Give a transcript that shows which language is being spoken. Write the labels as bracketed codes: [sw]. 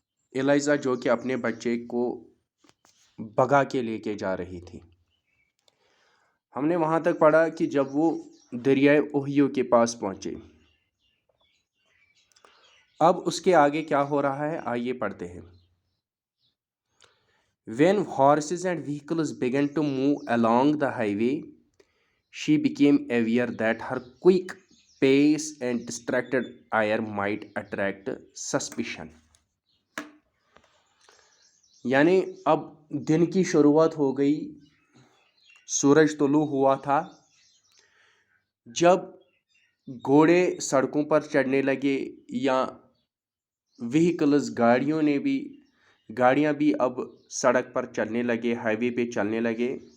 [ur] ایلائزا جو کہ اپنے بچے کو بگا کے لے کے جا رہی تھی. ہم نے وہاں تک پڑھا کہ جب وہ دریائے اوہیو کے پاس پہنچے. اب اس کے آگے کیا ہو رہا ہے آئیے پڑھتے ہیں. [en] When horses and vehicles began to move along the highway, she became aware that her quick pace and distracted air might attract suspicion. [ur] یعنی اب دن کی شروعات ہو گئی، سورج طلوع ہوا تھا. جب گھوڑے سڑکوں پر چڑھنے لگے یا وہیکلز گاڑیاں بھی اب سڑک پر چلنے لگے، ہائی وے پہ چلنے لگے.